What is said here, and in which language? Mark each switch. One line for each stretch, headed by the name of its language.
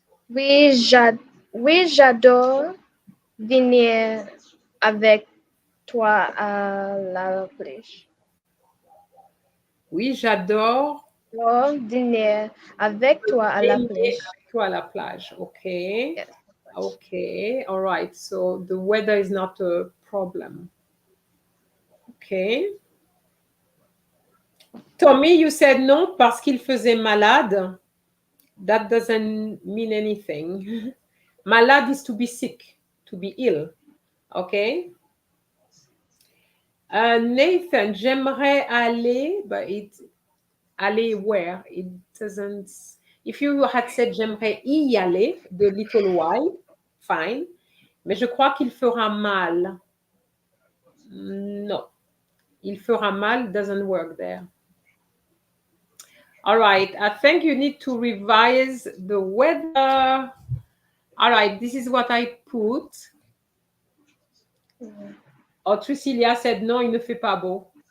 French: Oui, j'adore venir avec toi à la plage. Oui, j'adore J'adore dîner avec toi à la baigner plage. avec toi à la plage. Okay.
English: Yes. Okay. All right. So, the weather is not a problem. Okay. Tommy, you said
French: non parce qu'il faisait malade.
English: That doesn't mean anything. Malade is to be sick, to be ill. Okay. Nathan,
French: j'aimerais aller,
English: but aller where? It doesn't. If you had said
French: j'aimerais y aller,
English: the little while, fine.
French: Mais je crois qu'il fera mal.
English: No.
French: Il fera mal
English: doesn't work there. All right. I think you need to revise the weather. All right. This is what I put. Oh, Trucilia said,
French: non, il ne fait pas beau.